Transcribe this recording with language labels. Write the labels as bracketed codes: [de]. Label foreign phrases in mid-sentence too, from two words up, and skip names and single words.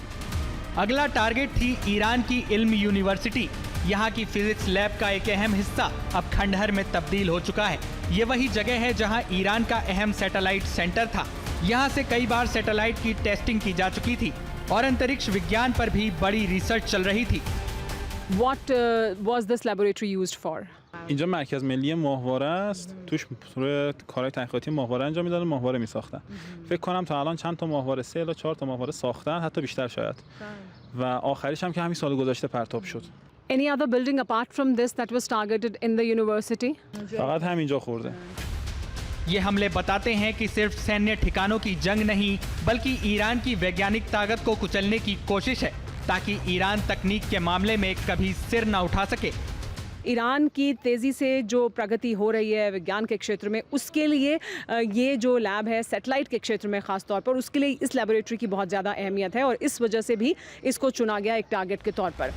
[hi] अगला टारगेट थी ईरान की इल्म यूनिवर्सिटी। यहाँ की फिजिक्स लैब का एक अहम हिस्सा अब खंडहर में तब्दील हो चुका है। ये वही जगह है जहाँ ईरान का अहम सैटेलाइट सेंटर था। यहाँ से कई बार सैटेलाइट की टेस्टिंग की जा चुकी थी और अंतरिक्ष विज्ञान पर भी बड़ी रिसर्च चल रही थी। [en] What was this laboratory used for? [fa] اینجا مرکز ملی ماهواره است. توش کارهای تحقیقاتی ماهواره انجام میدادن، ماهواره میساختن. فکر کنم تا الان چند تا ماهواره 3 تا 4 تا ماهواره ساختن، حتی بیشتر شاید. و آخریش هم که همین سال گذشته پرتاب شد. [en] Any other building apart from this that was targeted in the university? [fa] فقط همینجا خورده. [hi] ये हमले बताते हैं कि सिर्फ सैन्य ठिकानों की जंग नहीं बल्कि ईरान की वैज्ञानिक ताकत को कुचलने की कोशिश है ताकि ईरान तकनीक के मामले में कभी सिर न उठा सके। ईरान की तेज़ी से जो प्रगति हो रही है विज्ञान के क्षेत्र में, उसके लिए ये जो लैब है सैटेलाइट के क्षेत्र में ख़ास तौर पर, उसके लिए इस लैबोरेटरी की बहुत ज़्यादा अहमियत है और इस वजह से भी इसको चुना गया एक टारगेट के तौर पर।